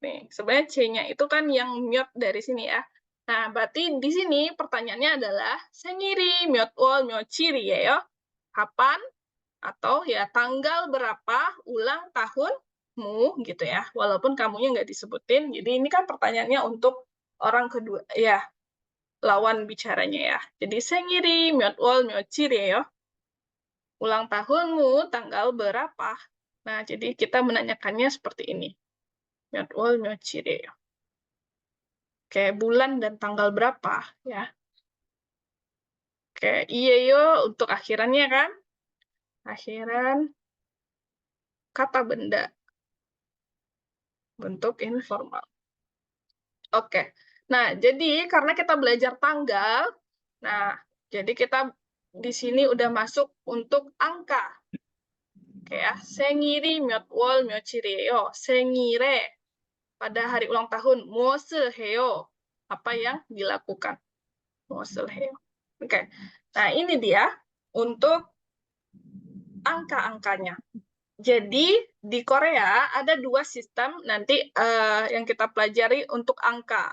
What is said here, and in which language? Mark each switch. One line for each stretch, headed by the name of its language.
Indonesian: Sebenarnya C-nya itu kan yang myot dari sini ya. Nah, berarti di sini pertanyaannya adalah
Korean: 생일이 몇 월 며칠이에요?
Indonesian: Kapan atau ya tanggal berapa ulang tahunmu gitu ya. Walaupun kamunya nggak disebutin. Jadi ini kan pertanyaannya untuk orang kedua ya, lawan bicaranya ya.
Korean: Jadi 생일이 몇 월 며칠이에요?
Indonesian: Ulang tahunmu tanggal berapa? Nah, jadi kita menanyakannya seperti ini.
Korean: 몇 월 며칠이에요?
Indonesian: Oke, bulan dan tanggal berapa ya? Oke, yo untuk akhirannya kan? Akhiran kata benda bentuk informal. Oke. Nah, jadi karena kita belajar tanggal, nah, jadi kita di sini udah masuk untuk angka.
Korean: Oke ya, 생일이 몇 월 며칠이에요?
Indonesian: 생일에 pada hari ulang tahun,
Korean: 무엇을 해요?
Indonesian: Apa yang dilakukan?
Korean: 무엇을 해요?
Indonesian: Oke. Nah, ini dia untuk angka-angkanya. Jadi di Korea ada dua sistem nanti yang kita pelajari untuk angka.